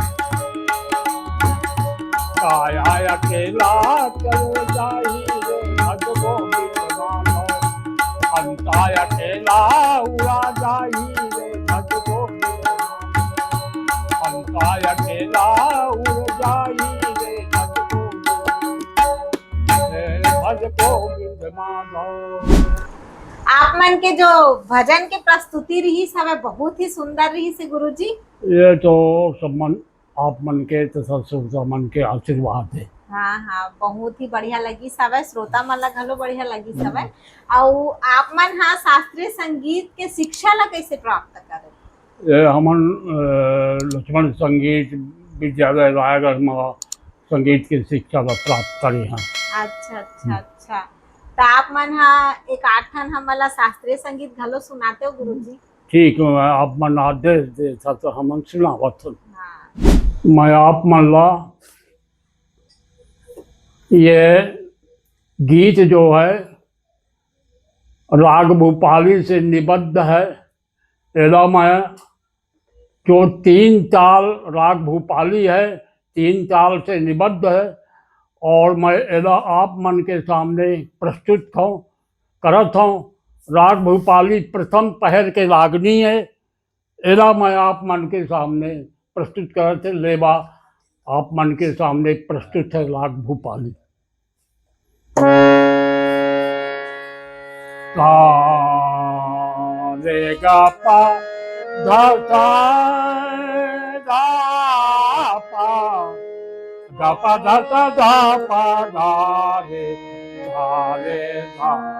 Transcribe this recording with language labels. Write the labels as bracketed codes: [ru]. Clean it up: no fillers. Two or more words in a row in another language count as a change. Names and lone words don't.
[hne] काया अकेला चल जाई रे भज गोविंद माधो हंसा अकेला उड़ा जाई रे भज गोविंद माधो हंसा अकेला उड़ जाई रे भज गोविंद माधो। आप मन के जो भजन के प्रस्तुति रही सब बहुत ही सुंदर रही से गुरुजी। ये तो सब मन आप मन के तथा श्रोता मन के आशीर्वाद है। हाँ हाँ बहुत ही बढ़िया लगी सब श्रोता मन ला घलो बढ़िया लगी सब। और आप मन हाँ शास्त्रीय संगीत के शिक्षा ला कैसे प्राप्त करे? ये हमन लक्ष्मण संगीत विद्यालय रायगढ़ में संगीत की शिक्षा प्राप्त करे हैं। अच्छा अच्छा अच्छा, तो आप मन हाँ एक आठन हमला शास्त्रीय संगीत घलो सुनाते हो गुरुजी? ठीक है, आप मन आदेश दे तो हमन सुनावत। हाँ। मैं आप मन ला ये गीत जो है राग भूपाली से निबद्ध है। एला मैं जो 3 ताल राग भूपाली है 3 ताल से निबद्ध है और मैं एला आप मन के सामने प्रस्तुत हूँ करत हूँ। राग भूपाली प्रथम पहर के रागनी है। एला मैं आप मन के सामने प्रस्तुत करत है। लेबा आप मन के सामने प्रस्तुत है राग भूपाली। सा रे गा पा धा सा गा पा गा पा धा सा गा पा गा रे धा